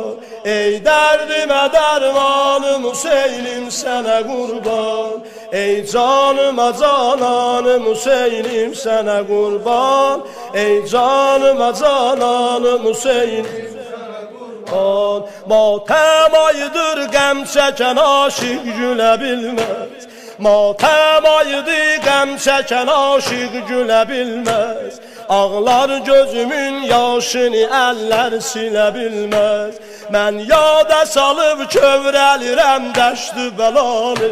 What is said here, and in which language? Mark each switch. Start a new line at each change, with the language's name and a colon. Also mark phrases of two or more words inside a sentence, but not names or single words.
Turkish: Ey derdime dermanım Hüseyin'im sana kurban. Ey canıma cananım Hüseyin'im sana kurban. Ey canıma cananım Hüseyin'im
Azerbaijani: Matem ayıdır qəm çəkən aşık gülə bilməz. Matem ayıdır qəm çəkən aşık gülə bilməz. Ağlar gözümün yaşını əllər silə bilməz. Mən yada salıb kövrəlirəm dəştü bəlanı.